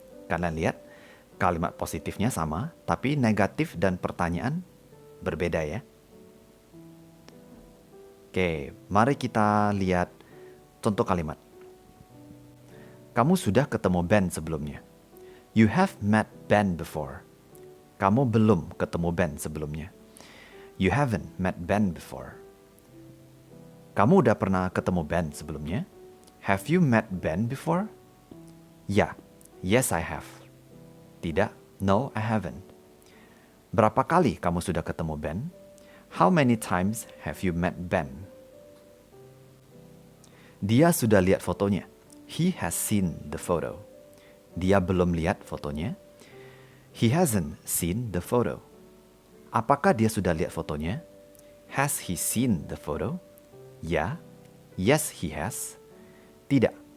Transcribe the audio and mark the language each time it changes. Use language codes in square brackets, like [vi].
[id] Kalian lihat, kalimat positifnya sama, tapi negatif dan pertanyaan berbeda ya. Oke, mari kita lihat contoh kalimat. Kamu sudah ketemu Ben sebelumnya. You have met Ben before. Kamu belum ketemu Ben sebelumnya. [en] You haven't met Ben before. [id] Kamu udah pernah ketemu Ben sebelumnya? Have you met Ben before? [en] Ya, yes I have. Tidak, no I haven't. [id] Berapa kali kamu sudah ketemu Ben? [en] How many times have you met Ben? [id] Dia sudah lihat fotonya. He has seen the photo. Dia belum lihat fotonya. He hasn't seen the photo. Apakah dia sudah lihat fotonya? [en] Has he seen the photo? Ya. Yes, he has. Tidak.